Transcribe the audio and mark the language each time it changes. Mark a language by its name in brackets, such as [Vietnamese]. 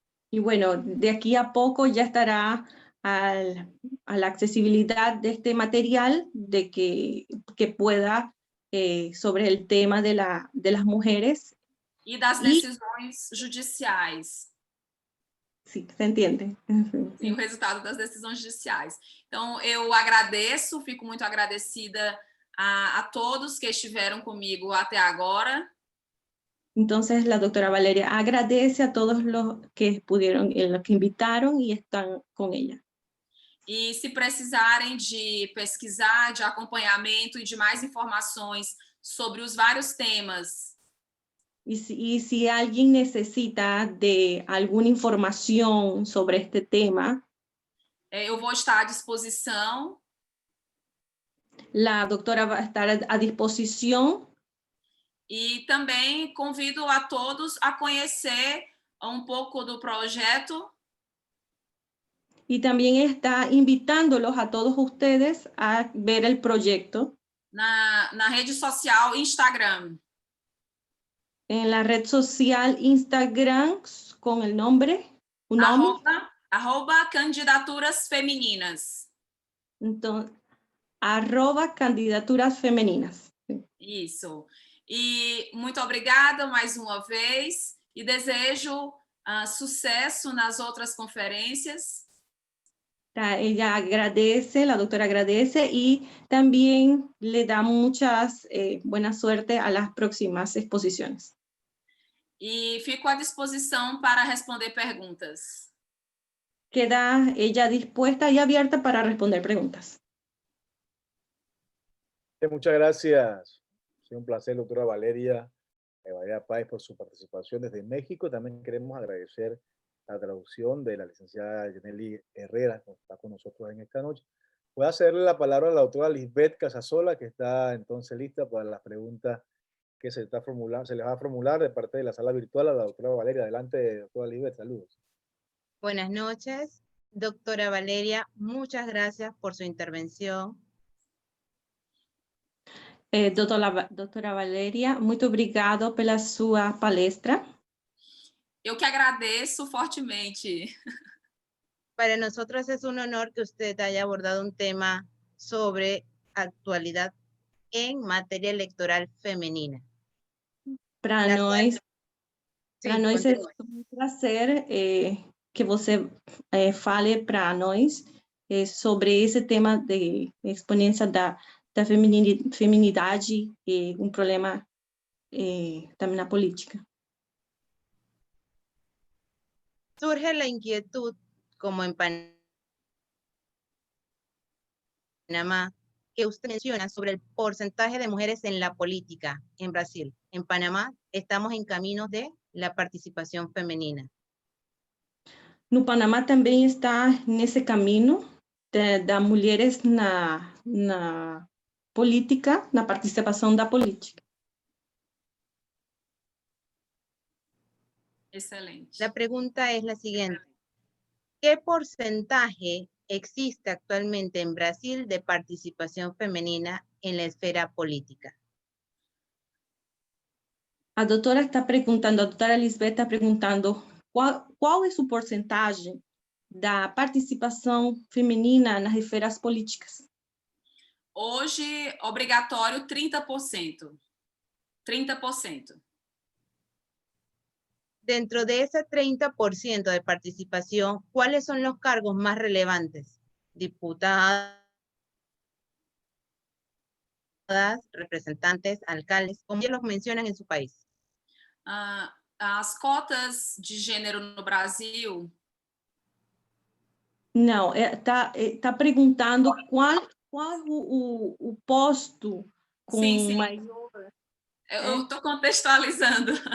[Spanish] Y bueno, de aquí a poco ya estará a la accesibilidad de este material, de que pueda sobre el tema de las mujeres. [Portuguese] E das decisões judiciais. [Spanish] Sí, se entiende. [Portuguese] Sim, o resultado das decisões judiciais. Então, eu agradeço, fico muito agradecida a todos que estiveram comigo até agora. [Spanish] Entonces, la doctora Valeria agradece a todos los que pudieron, los que invitaron y están con ella. [Portuguese] E se precisarem de pesquisar, de acompanhamento e de mais informações sobre os vários temas. [Spanish] Y si alguien necesita de alguna información sobre este tema, [Portuguese] eu vou estar à disposição. [Spanish] La doctora va a estar a disposición. [Portuguese] E também convido a todos a conhecer um pouco do projeto. [Spanish] Y también está invitándolos a todos ustedes a ver el proyecto. [Portuguese] Na rede social Instagram. [Spanish] En la red social Instagram con el nombre. [Portuguese] Arroba Candidaturas Femininas. [Spanish] Entonces, @candidaturas femeninas. [Portuguese] Isso. E muito obrigada mais uma vez e desejo sucesso nas outras conferências. [Spanish] Ella agradece, la doctora agradece y también le da buena suerte a las próximas exposiciones. [Portuguese] E fico à disposição para responder perguntas. [Spanish] Queda ella dispuesta y abierta para responder preguntas. Muchas gracias. Ha sido un placer, doctora Valeria Páez, por su participación desde México. También queremos agradecer la traducción de la licenciada Yaneli Herrera, que está con nosotros en esta noche. Voy a cederle la palabra a la doctora Lisbeth Casasola, que está entonces lista para las preguntas que se les va a formular de parte de la sala virtual a la doctora Valeria. Adelante, doctora Lisbeth, saludos. Buenas noches, doctora Valeria, muchas gracias por su intervención. [Portuguese] Doutora Valeria, muito obrigado pela sua palestra. Eu que agradeço fortemente. [Spanish] Para nosotros es un honor que usted haya abordado un tema sobre actualidad en materia electoral femenina. [Portuguese] Para nós é um prazer que você fale para nós sobre esse tema de exponência da feminidade e um problema também na política. [Spanish] Surge la inquietud, como en Panamá, que usted menciona sobre el porcentaje de mujeres en la política en Brasil. En Panamá estamos en camino de la participación femenina. [Portuguese] No Panamá também está nesse caminho das mulheres na política, na participação da política. [Spanish] Excelente. La pregunta es la siguiente. ¿Qué porcentaje existe actualmente en Brasil de participación femenina en la esfera política? [Portuguese] A doutora está perguntando, a doutora Lisbeth está perguntando qual é o porcentagem da participação feminina nas esferas políticas. Hoje, obrigatório 30%. 30%. [Spanish] Dentro de ese 30% de participación, ¿cuáles son los cargos más relevantes? Diputadas, representantes, alcaldes, como ellos los mencionan en su país. [Portuguese] As cotas de gênero no Brasil. Não, tá perguntando qual o posto com Sim. maior... Eu estou contextualizando.